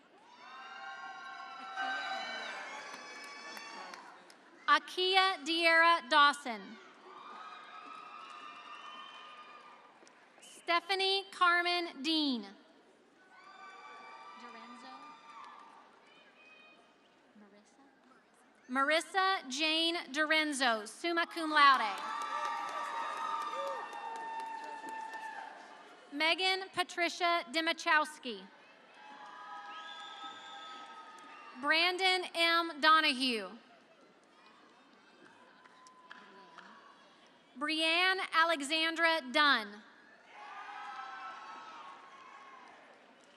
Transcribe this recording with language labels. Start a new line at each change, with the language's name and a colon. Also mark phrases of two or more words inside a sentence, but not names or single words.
English: Akia Diera Dawson. Stephanie Carmen Dean. Marissa Jane Dorenzo,
Latin: summa cum laude.
English: Megan Patricia Dimachowski. Brandon M. Donahue. Brianne Alexandra Dunn.